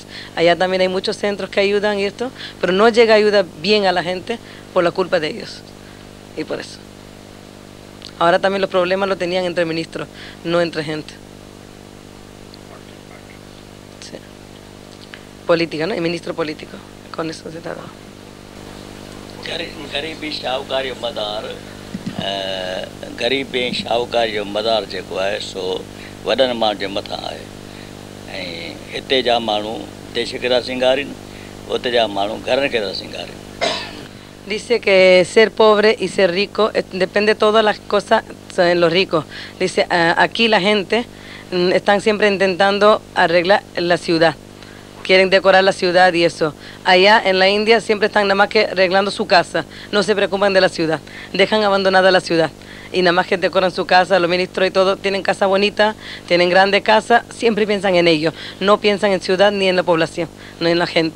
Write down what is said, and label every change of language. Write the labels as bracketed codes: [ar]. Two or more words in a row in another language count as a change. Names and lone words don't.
[es] Allá también hay muchos centros que ayudan y esto, pero no llega ayuda bien a la gente por la culpa de ellos. Y por eso. Ahora también los problemas los tenían entre ministros, no entre gente. Sí. Política, ¿no? Y ministro político. Con eso se trata. [sd] ग़रीबी शाहूकार जो मदार ग़रीब ऐं शाहूकार जो मदार जेको आहे सो वॾनि माण्हुनि जे मथां आहे ऐं हिते जा माण्हू देश खे था सिंगारीनि, उते जा माण्हू घरनि खे था सिंगारीनि. [es] Dice que ser pobre y ser rico depende de todas las cosas en los ricos. Dice, aquí la gente están siempre intentando arreglar la ciudad. Quieren decorar la ciudad y eso. Allá en la India siempre están nada más que arreglando su casa, no se preocupan de la ciudad, dejan abandonada la ciudad y nada más que decoran su casa, los ministros y todo, tienen casa bonita, tienen grande casa, siempre piensan en ellos, no piensan en ciudad ni en la población, no en la gente.